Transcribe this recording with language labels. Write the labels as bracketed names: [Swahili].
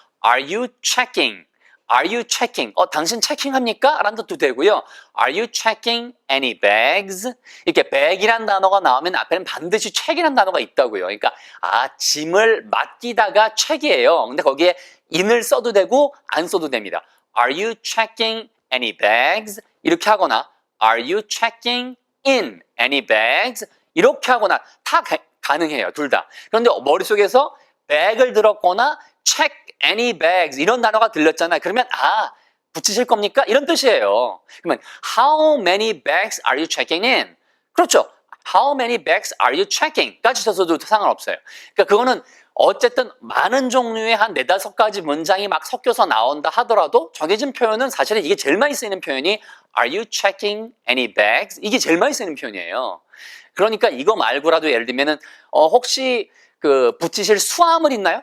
[English] Are you checking? Are you checking? [Korean] 당신 체킹합니까? 라는 것도 되고요. [English] Are you checking any bags? [Korean] 이렇게 bag이란 단어가 나오면 앞에는 반드시 check이란 단어가 있다고요. 그러니까 짐을 맡기다가 check이에요. 근데 거기에 in을 써도 되고 안 써도 됩니다. [English] Are you checking any bags? [Korean] 이렇게 하거나 [English] Are you checking in any bags? [Korean] 이렇게 하거나 다 가능해요. 둘 다. 그런데 머릿속에서 bag을 들었거나 check any bags 이런 단어가 들렸잖아요. 그러면 붙이실 겁니까? 이런 뜻이에요. 그러면 [English] how many bags are you checking in? [Korean] 그렇죠. [English] How many bags are you checking? [Korean] 까지 써도 상관없어요. 그러니까 그거는 어쨌든 많은 종류의 한 4-5가지 문장이 막 섞여서 나온다 하더라도 정해진 표현은 사실은 이게 제일 많이 쓰이는 표현이 [English] Are you checking any bags? [Korean] 이게 제일 많이 쓰이는 표현이에요. 그러니까 이거 말고라도 예를 들면은 혹시 붙이실 수화물 있나요?